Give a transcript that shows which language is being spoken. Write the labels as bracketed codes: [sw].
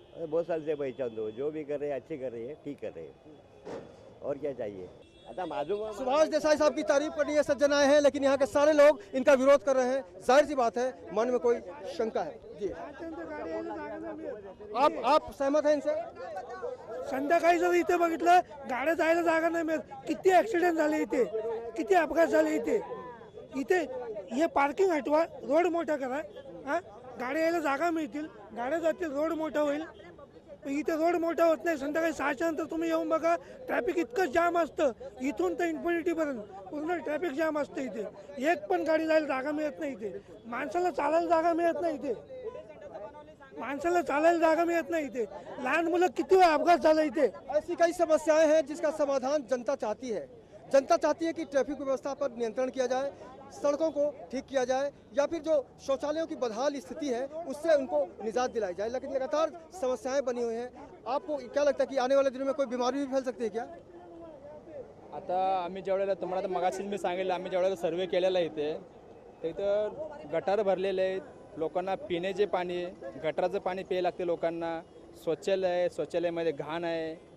[hi] बहुत साल से पहचान दो, जो भी कर रहे हैं अच्छे कर रहे हैं, ठीक कर रहे हैं, और क्या चाहिए। सुभाष देसाई साहब की तारीफ करनी है सज्जन आए हैं, लेकिन यहाँ के सारे लोग इनका विरोध कर रहे हैं। जाहिर सी बात है, मन में कोई शंका है। जी, आप सहमत हैं इनसे? [mr] संध्याकाळी जर इथे बघितलं, गाड्या जायला जागा नाही मिळत, किती ऍक्सिडेंट झाले इथे, किती अपघात झाले इथे हे पार्किंग हटवा, रोड मोठा करा, हा गाड्या यायला जागा मिळतील, गाड्या जातील, रोड मोठा होईल। इथे रोड मोठा होत नाही। संध्याकाळी 6च्या नंतर तुम्ही येऊन बघा, ट्रॅफिक इतकं जाम असतं, इथून तर इन्फिनिटीपर्यंत पूर्ण ट्रॅफिक जाम असतं इथे। एक पण गाडी जायला जागा मिळत नाही इथे, माणसाला चालायला जागा मिळत नाही इथे, लहान मुलं किती वेळा अपघात झाला इथे। [hi] ऐसी कई समस्याएं हैं जिसका समाधान जनता चाहती है। जनता चाहती है कि ट्रैफिक व्यवस्था पर नियंत्रण किया जाए, सड़कों को ठीक किया जाए, या फिर जो शौचालयों की बदहाल स्थिति है उससे उनको निजात दिलाई जाए। लेकिन लगातार समस्याएं बनी हुई हैं। आपको क्या लगता है कि आने वाले दिनों में कोई बीमारी भी फैल सकती है क्या? [mr] आता आम्ही ज्यावेळेला तुम्हाला मगाशीच मी सांगितलं, आम्ही ज्यावेळेला सर्वे केलेला इथे, तर इथं गटार भरलेले आहेत, लोकांना पिण्याचे पाणी, गटाराचं पाणी प्यायला लागते लोकांना, शौचालय आहे, शौचालयामध्ये घाण आहे।